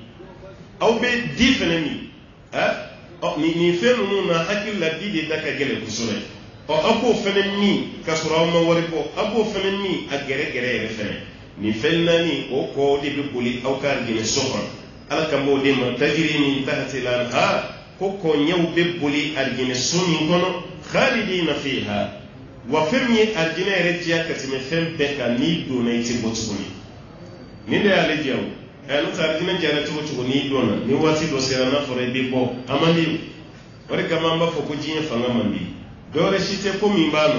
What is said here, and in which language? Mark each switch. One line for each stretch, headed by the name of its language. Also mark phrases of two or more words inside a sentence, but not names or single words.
Bambara: aw bɛ di fɛnɛ min nin fɛn ninnu na hakili la di de da ka gɛlɛn kosɛbɛ aw b'o fɛnɛ min ka sɔrɔ aw ma wari bɔ aw b'o fɛnɛ min a gɛrɛgɛrɛ yɛrɛ fɛnɛ nin fɛn 4 o kɔ de bɛ boli aw ka arijinɛ so kɔnɔ ala kan b'o de ma tajiri min
Arabic: تحتها الأنهار
Bambara: ko kɔ ɲɛw bɛ boli arijinɛ so min kɔnɔ
Arabic: خالدين فيها
Bambara: wa fem ye arjina yɛrɛ diya ka tɛmɛ fɛn bɛɛ kan n'i donna i tɛ bɔ tuguni nin de y'ale diya o n'o tɛ arjina diyara cogo cogo n'i donna ni waati dɔ sera n'a fɔra i bɛ bɔ a man di o de kama an b'a fɔ ko diɲɛ fanga man di dɔwɛrɛ si tɛ ko min b'a